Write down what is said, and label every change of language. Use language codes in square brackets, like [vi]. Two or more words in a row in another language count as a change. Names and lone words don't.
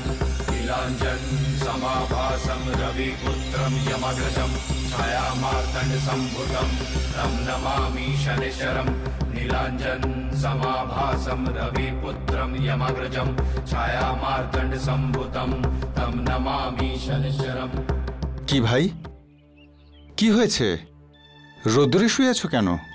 [sa] नीलाञ्जन समाभासं रविपुत्रं यमग्रजं छायामार्तण्डसम्भुतं तं नमामि शनिश्चरं। नीलाञ्जन समाभासं रविपुत्रं यमग्रजं छायामार्तण्डसम्भुतं तं नमामि शनिश्चरं। [bn] কি ভাই, কি হয়েছে? রোদ্দুরে শুয়ে আছো কেন?